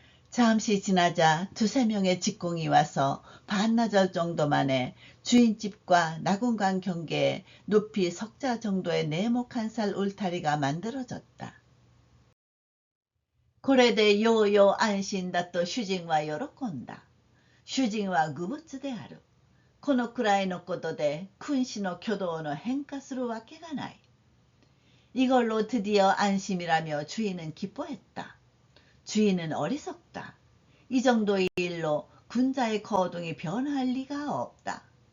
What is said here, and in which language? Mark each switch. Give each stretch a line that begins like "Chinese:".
Korean: 잠시 지나자 두세 명의 직공이 와서 반나절 정도 만에 주인집과 낙운강 경계에 높이 석자 정도의 네목 한 살 울타리가 만들어졌다.
Japanese: これでようよう安心だと主人は喜んだ。主人は愚物である。このくらいのことで君子の挙動の変化するわけがない。
Korean: 이걸로 드디어 안심이라며 주인은 기뻐했다. 주인은 어리석다. 이 정도의 일로 군자의 거동이 변할 리가 없다.